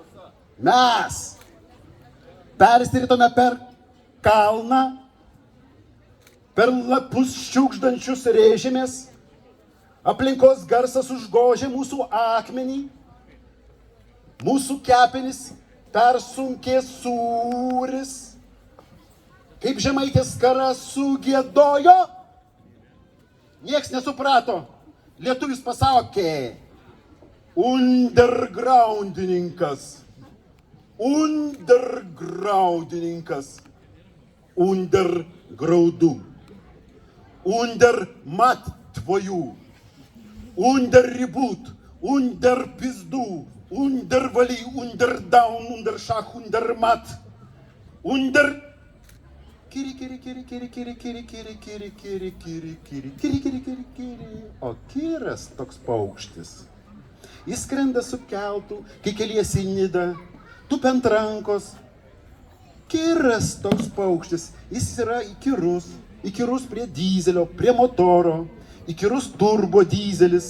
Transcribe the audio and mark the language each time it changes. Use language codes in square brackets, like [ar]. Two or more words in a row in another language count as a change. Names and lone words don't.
[lt] Mes persiritome per kalną, per lapus šiukšdančius rėžėmės, aplinkos garsas užgožė mūsų akmenį, mūsų kepenis persunkė sūris, kaip žemaitės kara sugiedojo, nieks nesuprato, lietuvis pasakė, undergroundininkas, under graudų, under mat tvojų, under ribut, under pizdų, under valy, [en] under down, [lt] under šach, under mat, under kiri, o kiras toks paukštis. Jis skrenda su keltu, kai keliesi į Nidą, tupiant rankos. Kiras toks paukštis, jis yra įkyrus prie dyzelio, prie motoro, įkyrus turbo dyzelis.